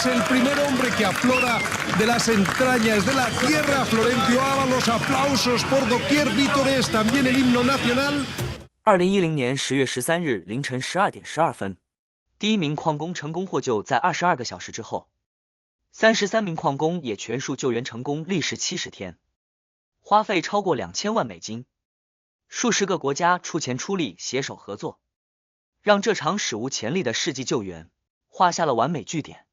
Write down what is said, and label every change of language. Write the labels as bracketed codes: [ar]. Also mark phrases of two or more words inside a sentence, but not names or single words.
[es] El primer hombre que aflora de las entrañas de la tierra, Florencio Ábalos, aplausos por doquier, vítores, también el himno nacional. [zh] 2010 年10月13日凌晨12点12分，第一名矿工成功获救，在22个小时之后，33名矿工也全数救援成功，历时70天，花费超过2000万美金。数十个国家出钱出力，携手合作，让这场史无前例的世纪救援画下了完美句点。